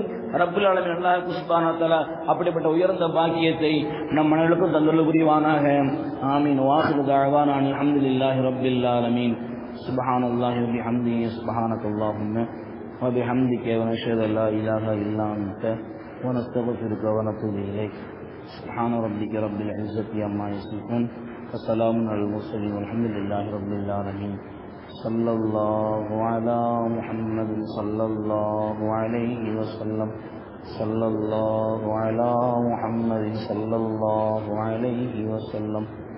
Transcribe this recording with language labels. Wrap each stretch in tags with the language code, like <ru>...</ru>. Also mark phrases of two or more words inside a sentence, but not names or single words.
<ar>رب العالمين الله سبحانه وتعالى</ar> <ta>அப்படிப்பட்ட உயர்ந்த பாக்கியத்தை நம் அனைவருக்கும் தந்தருள் புரிவானாக. ஆமீன்.</ta> <ar>وآخر دعوانا الحمد لله رب العالمين. سبحان الله وبحمده، سبحانك اللهم وبحمدك، ونشهد أن لا إله إلا أنت، ونستغفرك ونتوب إليك. سبحان ربك رب العزة عما يصفون وسلام على المرسلين والحمد لله رب العالمين. صلى الله على محمد صلى الله عليه وسلم. صلى الله على محمد صلى الله عليه وسلم.</ar>